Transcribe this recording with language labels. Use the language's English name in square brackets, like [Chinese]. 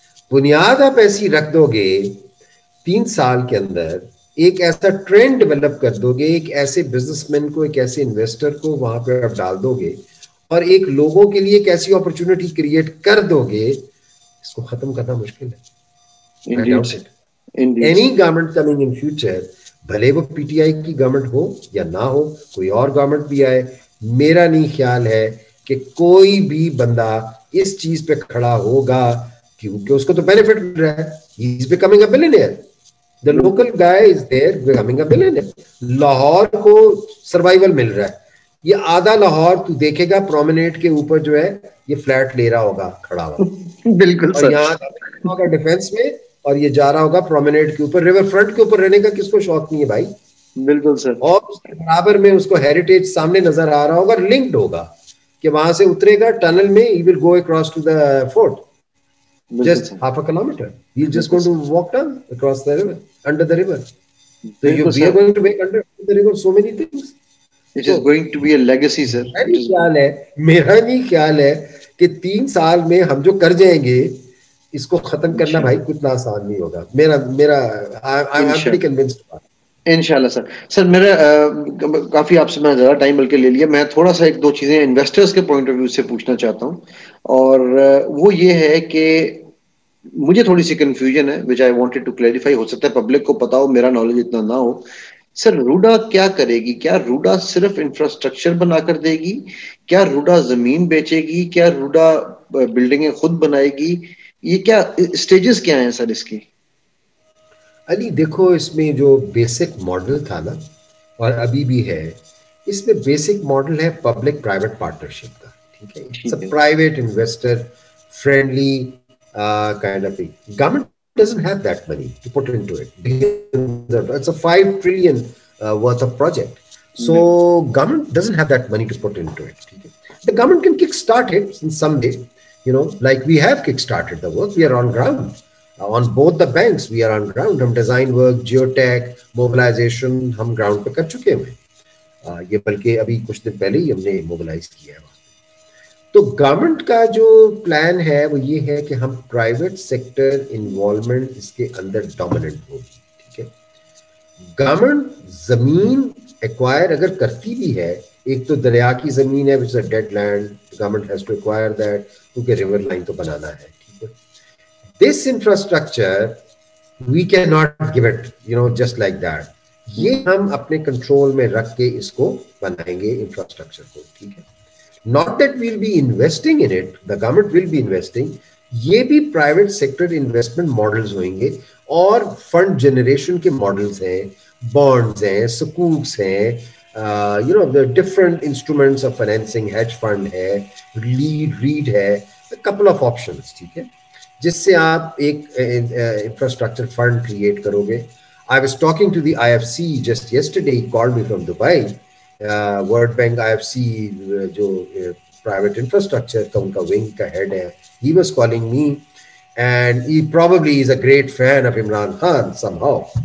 [Urdu] بنیاد آپ ایسی رکھ دو گے 3 سال کے اندر، ایک ایسا ٹرینڈ ڈیولپ کر دو گے، ایک ایسے بزنس مین کو، ایک ایسے انویسٹر کو وہاں پہ آپ ڈال دو گے، اور ایک لوگوں کے لیے ایک ایسی اپرچونٹی کریٹ کر دو گے، اس کو ختم کرنا مشکل ہے. [English] I doubt it. Any government coming in future، [Urdu] بھلے وہ پی ٹی آئی کی گورنمنٹ ہو یا نہ ہو، کوئی اور گورنمنٹ بھی آئے، میرا نہیں خیال ہے کہ کوئی بھی بندہ اس چیز پہ کھڑا ہوگا، کیونکہ اس کو تو بینیفٹ مل رہا ہے. [English] He is becoming a billionaire. The local guy is there becoming a billionaire. [Urdu] Lahore کو سروائیول مل رہا ہے. یہ آدھا لاہور تو دیکھے گا پرومینیٹ کے اوپر جو ہے یہ فلیٹ لے رہا ہوگا کھڑا ہوا. بالکل اور سر. یہاں ہوگا ڈیفینس میں، اور یہ جا رہا ہوگا پرومینیٹ کے اوپر. ریور فرنٹ کے اوپر رہنے کا کس کو شوق نہیں ہے بھائی؟ بالکل سر. اور اس کے برابر میں اس کو ہیریٹیج سامنے نظر آ رہا ہوگا، لنکڈ ہوگا کہ وہاں سے اترے گا ٹنل میں، [English] he will go across to the fort just half a kilometer. He's just going to walk down across the river, under the river. So we are going to make under the river so many things. It is going to be a legacy, sir. [Urdu] میرا نہیں خیال ہے کہ 3 سال میں ہم جو کر جائیں گے اس کو ختم کرنا بھائی کتنا آسان نہیں ہوگا. [English] میرا I'm pretty convinced. [Urdu] انشاءاللہ سر. سر میرا کافی آپ سے میں زیادہ ٹائم بلکہ لے لیا، میں تھوڑا سا 1-2 چیزیں انویسٹرز کے پوائنٹ آف ویو سے پوچھنا چاہتا ہوں، اور وہ یہ ہے کہ مجھے تھوڑی سی کنفیوژن ہے [English] which I wanted to clarify. [Urdu] ہو سکتا ہے پبلک کو پتا ہو، میرا نالج اتنا نہ ہو. سر روڈا کیا کرے گی؟ کیا روڈا صرف انفراسٹرکچر بنا کر دے گی؟ کیا روڈا زمین بیچے گی؟ کیا روڈا بلڈنگیں خود بنائے گی؟ یہ کیا سٹیجز کیا ہیں سر اس کی؟ علی دیکھو، اس میں جو بیسک ماڈل تھا نا، اور ابھی بھی ہے، اس میں بیسک ماڈل ہے پبلک پرائیویٹ پارٹنرشپ کا. ٹھیک ہے، [English] It's a private investor friendly kind of thing. Government doesn't have that money to put into it. It's a 5 trillion worth of project. So government doesn't have that money to put into it. The government can kickstart it in some way, like we have kickstarted the work. We are on ground. On both the banks, we are on ground. [Urdu] ہم design work, geotech, mobilisation ہم ground پہ کر چکے ہیں. یہ بلکہ ابھی کچھ دن پہلے ہی ہم نے موبلائز کیا ہے. تو گورنمنٹ کا جو پلان ہے وہ یہ ہے کہ ہم پرائیویٹ سیکٹر انوالومنٹ اس کے اندر ڈومیننٹ ہوگی. ٹھیک ہے، گورنمنٹ زمین ایکوائر اگر کرتی بھی ہے، ایک تو دریا کی زمین ہے [English] which is a dead land, government has to acquire that [Urdu] کیونکہ ریور لائن تو بنانا ہے. ٹھیک ہے، [English] this infrastructure we cannot give it just like that. [Urdu] یہ ہم اپنے کنٹرول میں رکھ کے اس کو بنائیں گے انفراسٹرکچر کو. ٹھیک ہے، [English] not that we'll be investing in it, the government will be investing. [Urdu] یہ بھی پرائیویٹ سیکٹر انویسٹمنٹ ماڈلز ہوئیں گے، اور فنڈ جنریشن کے ماڈلز ہیں، بانڈز ہیں، سکوکس ہیں، different instruments of financing, hedge fund ہے، ریڈ ہے، کپل آف آپشنس. ٹھیک ہے، جس سے آپ ایک انفراسٹرکچر فنڈ کریٹ کرو گے. [English] I was talking to the IFC just yesterday. He called me from Dubai. World Bank IFC [Urdu] جو private infrastructure کا ان کا wing کا head ہے, [English] he was calling me, and he probably is a great fan of Imran Khan somehow.